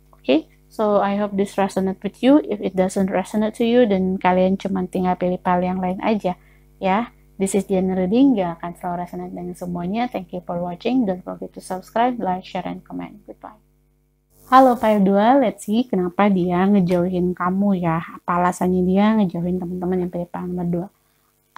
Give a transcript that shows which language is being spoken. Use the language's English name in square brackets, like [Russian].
[English] Oke, so I hope this resonate with you. If it doesn't resonate to you, [Indonesian] dan kalian cuma tinggal pilih file yang lain aja ya. [English] This is general reading, [Indonesian] gak akan selalu [English] resonate [Indonesian] dengan semuanya. [English] Thank you for watching. Don't forget to subscribe, like, share, and comment. Goodbye. [Indonesian] Halo Pile 2, [English] let's see [Indonesian] kenapa dia ngejauhin kamu ya. Apa alasannya dia ngejauhin teman-teman yang pilih file nomor 2.